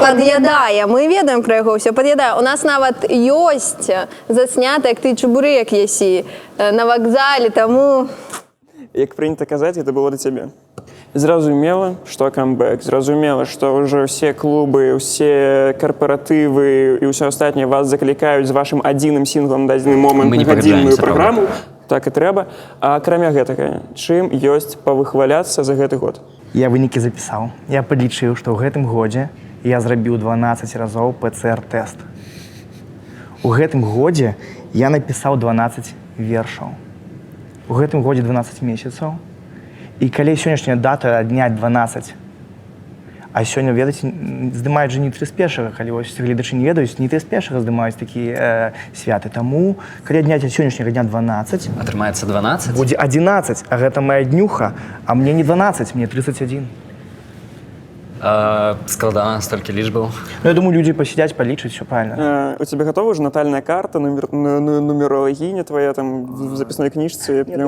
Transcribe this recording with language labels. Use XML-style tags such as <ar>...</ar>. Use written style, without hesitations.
<be>Пад'ядае, мы ведаем пра яго ўсё, пад'ядае. У нас нават ёсць заснята, як ты чебурек есі на вакзале, таму...</be> <uk>Як прийнято казати, це було до тебе.</uk> <be>Зразумела, што камбэк, зразумела, што ўжо ўсе клубы, ўсе карпаратывы і ўсё астатняе вас заклікаюць з вашым адзіным сінглам на дадзены момант Мы не на гадзінную пагаджаемся, праграму. Так і трэба. А акрамя гэтага, чым ёсць павыхваляцца за гэты год? Я вынікі запісаў. Я падлічыў, што ў гэтым годзе я зрабіў 12 разоў ПЦР-тэст. У гэтым годзе я напісаў 12 вершаў. У гэтым годзе 12 месяцаў. І калі сённяшняя дата адняць 12, а сёння, ведаеце, здымаюць жа не 31-га, калі вось гледачы не ведаюць, не 31-га здымаюць такія святы. Таму, калі адняць ад сённяшняга дня 12, Атрымаецца 12? будзе 11, а гэта моя днюха, а мне не 12, мне 31. Складана, столькі лічбаў. Ну, я думаю, людзі пасядзяць, палічаць,</be> <ru>все правильно. У тебе готова уже натальная карта, нумерологиня твоя там в записной книжце?</ru>